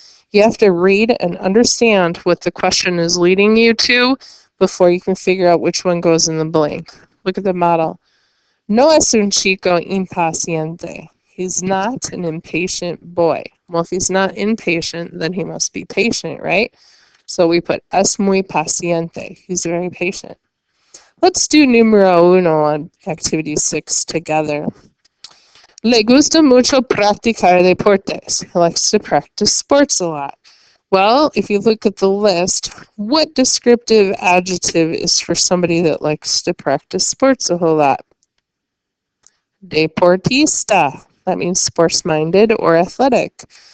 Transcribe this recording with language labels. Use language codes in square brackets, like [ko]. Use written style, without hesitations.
[en] You have to read and understand what the question is leading you to before you can figure out which one goes in the blank. Look at the model. [es] No es un chico impaciente. [en] He's not an impatient boy. Well, if he's not impatient, then he must be patient, right? So we put [es] es muy paciente. [en] He's very patient. Let's do [es] numero uno [en] on activity 6 together. [es] Le gusta mucho practicar deportes. [en] He likes to practice sports a lot. Well, if you look at the list, what descriptive adjective is for somebody that likes to practice sports a whole lot? Deportista. That means sports-minded or athletic.